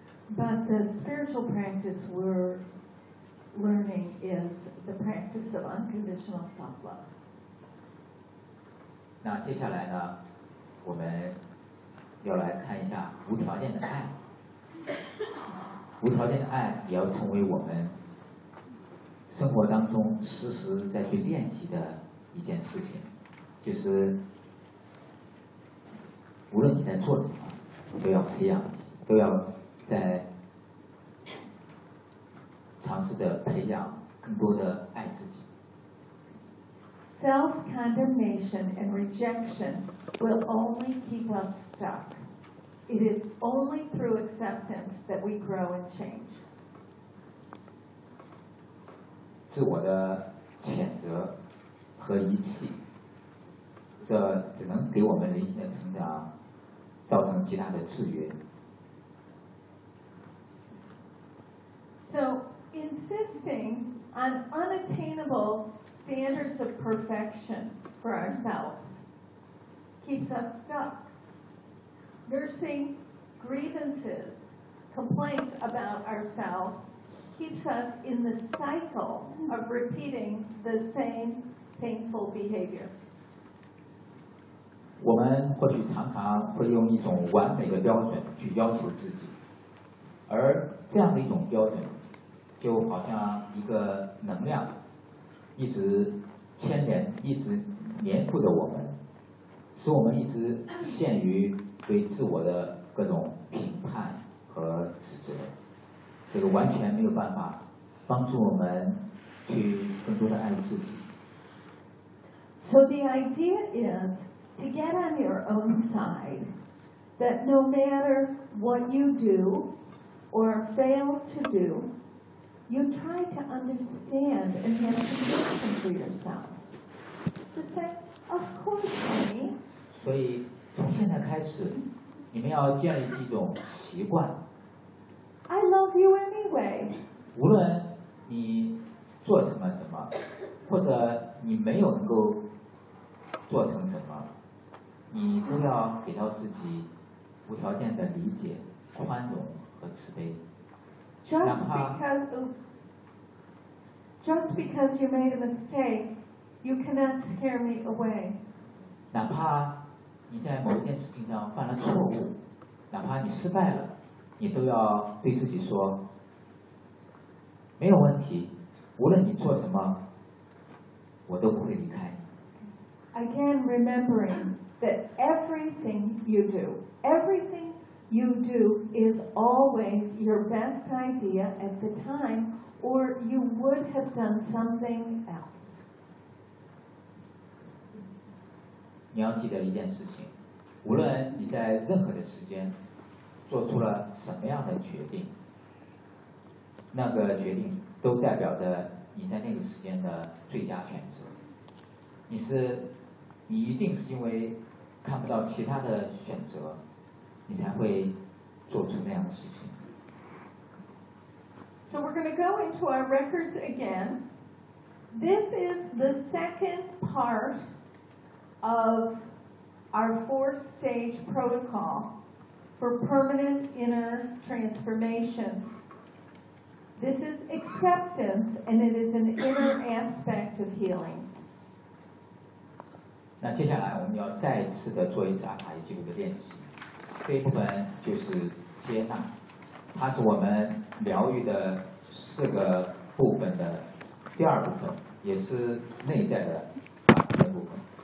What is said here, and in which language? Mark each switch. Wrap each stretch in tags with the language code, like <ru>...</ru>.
<en>But the spiritual practice were learning is the practice of unconditional self-love.</en> <zh>那接下来呢，我们要来看一下无条件的爱。无条件的爱也要成为我们生活当中时时在去练习的一件事情，就是无论你在做什么，都要培养，都要在尝试着培养更多的爱自己。</zh> <en>Self-condemnation and rejection will only keep us stuck. It is only through acceptance that we grow and change.</en> <zh>自我的谴责和遗弃，这只能给我们灵性的成长造成极大的制约。</zh> <en>So. Insisting on unattainable standards of perfection for ourselves keeps us stuck. Nursing grievances, complaints about ourselves keeps us in the cycle of repeating the same painful behavior.</en> <zh>我们或许常常会用一种完美的标准去要求自己，而这样的一种标准就好像一个能量一直牵连，一直黏附着我们，使我们一直陷于对自我的各种评判和指责。这个完全没有办法帮助我们去更多的爱自己。</zh> <en>So the idea is to get on your own side, that no matter what you do or fail to doYou try to understand and have compassion for yourself. To say, of course, me.</en> <zh>所以从现在开始，你们要建立一种习惯。</zh> <en>I love you anyway.</en> <zh>无论你做成了什么，或者你没有能够做成什么，你都要给到自己无条件的理解、宽容和慈悲。</zh> <en>Just because you made a mistake, you cannot scare me away.</en> <zh>哪怕你在某件事情上犯了错误，哪怕你失败了，你都要对自己说，没有问题，无论你做什么，我都不会离开。</zh> <en>Again, remembering that everything you do, everything you do is always your best idea at the time, or you would have done something else.</en> <zh>你要记得一件事情，无论你在任何的时间做出了什么样的决定，那个决定都代表着你在那个时间的最佳选择。你一定是因为看不到其他的选择，你才会做出那样的事情。</zh> <en>So we're going to go into our records again. This is the second part of our four-stage protocol for permanent inner transformation. This is acceptance, and it is an inner aspect of healing.</en> <zh>那接下来我们要再次的做一次阿卡伊记录的练习，这一部分就是接纳，它是我们疗愈的四个部分的第二部分，也是内在的一部分。</zh>